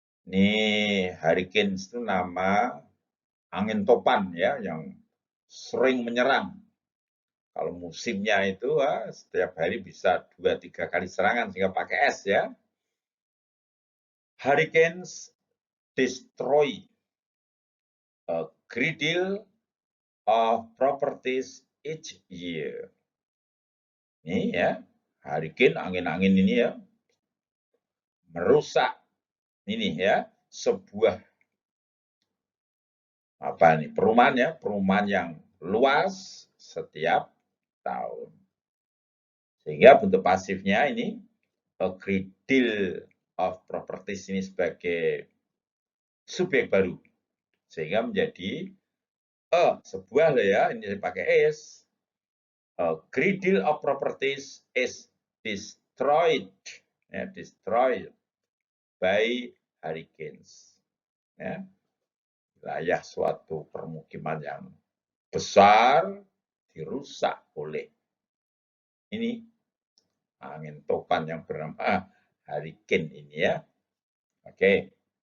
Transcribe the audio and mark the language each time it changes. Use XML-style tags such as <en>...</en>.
<id>Ini hurricane itu nama angin topan ya yang sering menyerang. Kalau musimnya itu setiap hari bisa 2-3 kali serangan sehingga pakai es ya.</id> <en>Hurricanes destroy a great deal of properties each year.</en> <id>Ini ya, hurricane angin-angin ini ya merusak ini ya sebuah perumahan yang luas setiap tahun. Sehingga bentuk pasifnya ini a great deal of properties ini sebagai subjek baru. Sehingga menjadi sebuah ya, ini dipakai is.</id> <en>A great deal of properties is destroyed. Ya, destroyed by hurricanes.</en> <id>Ya. Wilayah suatu permukiman yang besar dirusak oleh ini angin topan yang bernama hurricane ini ya. Oke.</id>